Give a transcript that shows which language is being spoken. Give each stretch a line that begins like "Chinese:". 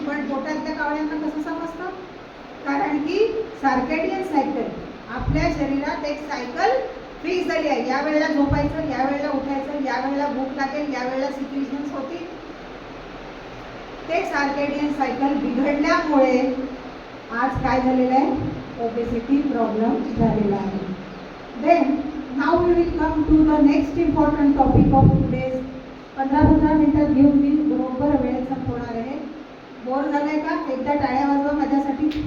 Marathi: पण पोटातल्या कावळ्यांना कसं समजतं? कारण की सर्केडियन सायकल, आपल्या शरीरात एक सायकल फिक्स झाली आहे. या वेळेला झोपायचं, या वेळेला उठायचं, या वेळेला भूक लागेल, या वेळेला सिक्रिशन्स होतील. ते सर्केडियन सायकल बिघडल्यामुळे आज काय झालेलं आहे, ओबेसिटी प्रॉब्लेम झालेला आहे.
English: Then now we will come to the next important topic of today's.
Marathi: 15-15 मिनिटात घेऊन मी बरोबर वेळेत संपवणार आहे. बोर झालंय का? एकदा टाळ्या वाजवा माझ्यासाठी.